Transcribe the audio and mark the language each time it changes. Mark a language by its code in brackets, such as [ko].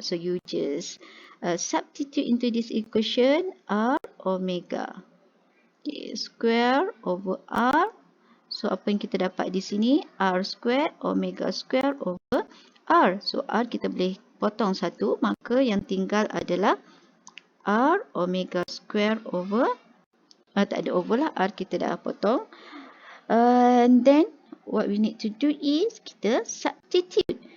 [en] So you just substitute into this equation R omega. Okay, square over R. So [ms] apa yang kita dapat di sini? [en] R square omega square over R. [ms] So R kita boleh potong satu, maka yang tinggal adalah R omega square over, tak ada over lah, R kita dah potong. [en] And then what we need to do is [ms] kita [en] substitute.